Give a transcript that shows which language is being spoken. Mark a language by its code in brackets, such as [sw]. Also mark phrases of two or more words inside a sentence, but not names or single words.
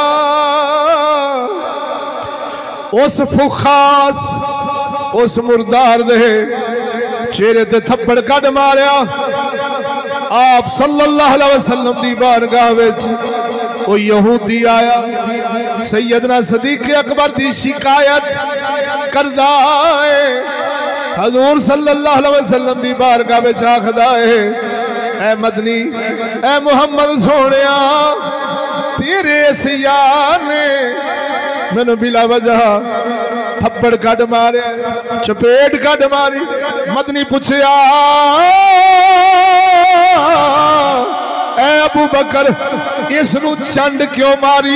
[pa] ਉਸ ਫੁਖ਼ਾਸ ਉਸ ਮੁਰਦਾਰ ਦੇ ਚਿਹਰੇ ਤੇ ਥੱਪੜ ਕੱਟ ਮਾਰਿਆ, ਆਪ [ar] صلى الله عليه وسلم [pa] ਦੀ ਬਾਰਗਾਹ ਵਿਚ ਓ ਯਹੂਦੀ ਆਇਆ ਸੱਯਦਨਾ ਸਦੀਕ ਅਕਬਰ ਦੀ ਸ਼ਿਕਾਇਤ ਕਰਦਾ ਹੈ। ਹਜ਼ੂਰ [ar] صلى الله عليه وسلم [pa] ਦੀ ਬਾਰਗਾਹ ਵਿਚ ਆਖਦਾ ਹੈ ਐ ਮਦਨੀ ਐ ਮੁਹੰਮਦ ਸੋਹਣਿਆ ਤੇਰੇ ਇਸ ਯਾਰ ਨੇ ਮੈਨੂੰ ਬਿਲਾ ਵਜ੍ਹਾ ਥੱਪੜ ਕੱਟ ਮਾਰੇ ਚਪੇੜ ਕੱਟ ਮਾਰੀ। ਮਦਨੀ ਪੁੱਛਿਆ ਐ ਅਬੂ ਬਕਰ ਇਸਨੂੰ ਚੰਡ ਕਿਉਂ ਮਾਰੀ?